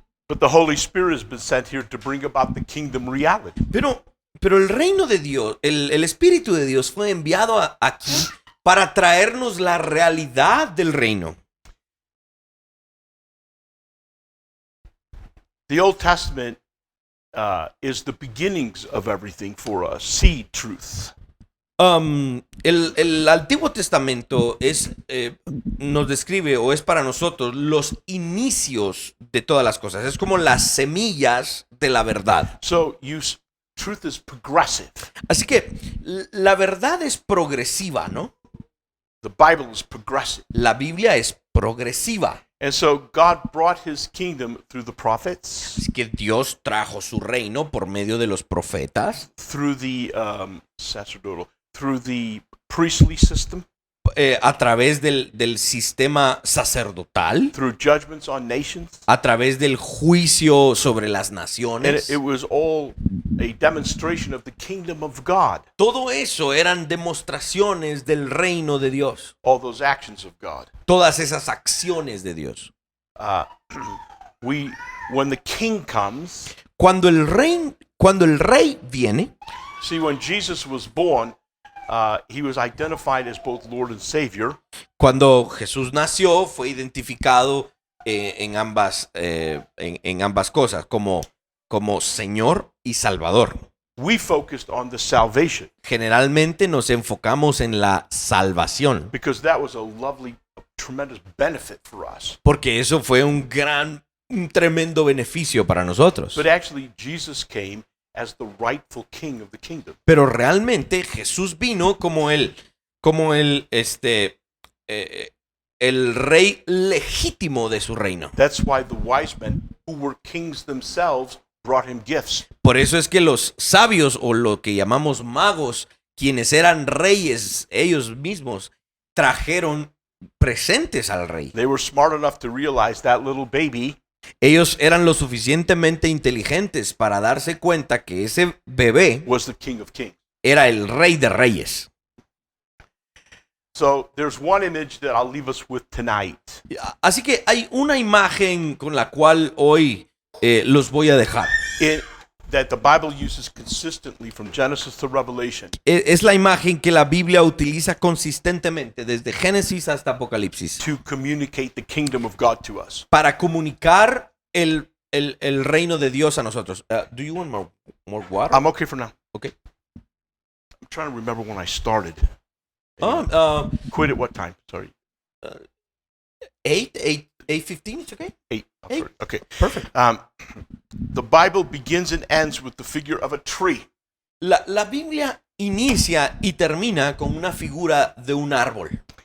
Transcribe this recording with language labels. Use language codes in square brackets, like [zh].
[en] But the Holy Spirit has been sent here to bring about the kingdom reality. [es] Pero el reino de Dios, el Espíritu de Dios fue enviado aquí para traernos la realidad del reino. [en] The Old Testament is the beginnings of everything for us. Seed truth. [es] El Antiguo Testamento nos describe o es para nosotros los inicios de todas las cosas. Es como las semillas de la verdad. [en] So truth is progressive. [es] Así que la verdad es progresiva, ¿no? [en] The Bible is progressive. [es] La Biblia es progresiva. [en] And so God brought his kingdom through the prophets, [es] Así que Dios trajo su reino por medio de los profetas, [en] through the sacerdotal, through the priestly system, [es] a través del sistema sacerdotal, [en] through judgments on nations. [es] a través del juicio sobre las [en] And [es] naciones. [en] it was all a demonstration of the kingdom of God, [es] Todo eso eran demostraciones del reino de Dios. [en] all those actions of God. [es] Todas esas acciones de Dios. [en] When the king comes, [es] Cuando el rey viene, [en] see, when Jesus was born, he was identified as both Lord and Savior. [es] cuando Jesús nació, fue identificado en ambas cosas, como Señor y Salvador. [en] We focused on the salvation [es] Generalmente nos enfocamos en la salvación, [en] because that was a lovely, tremendous benefit for us. [es] porque eso fue un tremendo beneficio para nosotros. [en] But actually, Jesus came as the rightful king of the kingdom. [es] Pero realmente Jesús vino como el rey legítimo de su reino. [en] That's why the wise men who were kings themselves brought him gifts. [es] Por eso es que los sabios, o lo que llamamos magos, quienes eran reyes ellos mismos, trajeron presentes al rey. [en] They were smart enough to realize that little baby [es] Ellos eran lo suficientemente inteligentes para darse cuenta que ese bebé [en] was the king of kings. [es] era el rey de reyes. [en] So there's one image that I'll leave us with tonight. [es] Así que hay una imagen con la cual hoy los voy a dejar. [en] That the Bible uses consistently from Genesis to Revelation [es] Es la imagen que la Biblia utiliza consistentemente desde Génesis hasta Apocalipsis [en] to communicate the kingdom of God to us. [es] para comunicar el reino de Dios a nosotros. [en] Do you want more water? I'm okay for now. Okay. I'm trying to remember when I started. Quit at what time? Sorry. 8:15, it's okay? 8. I'm Eight. sorry. Okay. Perfect. The Bible begins and ends with the figure of a tree. [es] La Biblia inicia y termina con una figura de un árbol.